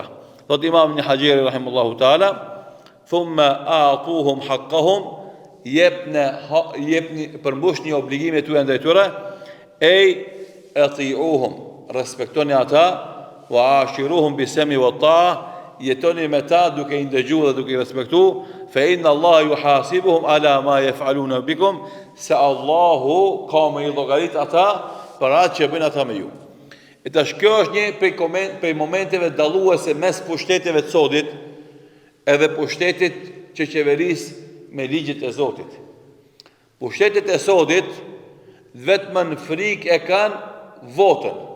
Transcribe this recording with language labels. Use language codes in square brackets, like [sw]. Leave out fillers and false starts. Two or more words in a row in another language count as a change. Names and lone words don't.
[sq] Thot Imam Ibn Hajeri [ar] رحمه الله تعالى, ثم أعطوهم حقهم, [sq] jepni përmbushni obligimet tuaja ndaj tyre, ati'uhum, respektoni ata, [ar] وعاشروهم بالسمع والطاعة, [sq] jetoni me ta duke i ndëgjuar dhe duke i respektu, [ar] فإن الله يحاسبهم على ما يفعلون بكم, [sq] se Allahu ka me i llogarit ata për atë që bëjnë ata me ju. E tash kjo është një prej momenteve dalluese mes pushteteve të sodit edhe pushtetit që qeveris me ligjet e Zotit. Pushtetet e sodit vetëm në frikë e kanë votën.